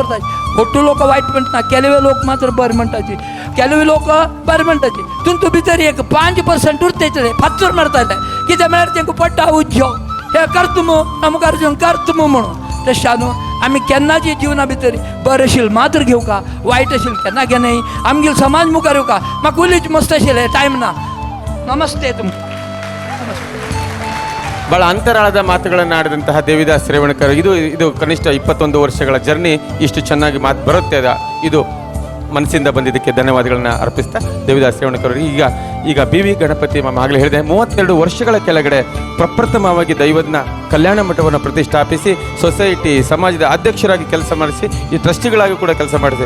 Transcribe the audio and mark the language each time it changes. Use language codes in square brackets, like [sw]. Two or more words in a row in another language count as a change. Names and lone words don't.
[kok] उरताचे खोटू लोक वायट म्हणटा केलवे लोक मात्र बरें म्हणटाचे केलवे लोक बरें म्हणटाचे तितून भितर एक 5% उरताले फात्तर मारताले कित्याक म्हळ्यार तांकां पडटा उज्जो हे करता मुखार वचून करता म्हणून तशें न्हू आमी केन्नाची जिवना भितर बरें आशिल्लें मात्र घेवं का वायट आशिल्लें केन्ना घेनाय आमगेलो समाज मुखार येवं का म्हाका उलयच मस्त आशिल्लें टायम ना नमस्ते तुमकां [kn] ಬಹಳ ಅಂತರಾಳದ ಮಾತುಗಳನ್ನು ಆಡಿದಂತಹ ದೇವಿದಾಸ್ ರೇವಣಕರ್ ಇದು ಕನಿಷ್ಠ 21 ವರ್ಷಗಳ ಜರ್ನಿ ಇಷ್ಟು ಚೆನ್ನಾಗಿ ಮಾತು ಬರುತ್ತೆ ಇದು ಮನಸ್ಸಿಂದ ಬಂದಿದ್ದಕ್ಕೆ ಧನ್ಯವಾದಗಳನ್ನ ಅರ್ಪಿಸ್ತಾ ದೇವಿದಾಸ್ ರೇವಣಕರ್ ಈಗ ಬಿ ವಿ ಗಣಪತಿ ಆಗಲೇ ಹೇಳಿದೆ 32 ವರ್ಷಗಳ ಕೆಳಗಡೆ ಪ್ರಪ್ರಥಮವಾಗಿ ದೈವಜ್ಞ ಕಲ್ಯಾಣ ಮಠವನ್ನು ಪ್ರತಿಷ್ಠಾಪಿಸಿ ಸೊಸೈಟಿ ಸಮಾಜದ ಅಧ್ಯಕ್ಷರಾಗಿ ಕೆಲಸ ಮಾಡಿಸಿ ಈ ಟ್ರಸ್ಟಿಗಳಾಗಿ ಕೂಡ ಕೆಲಸ ಮಾಡಿದೆ.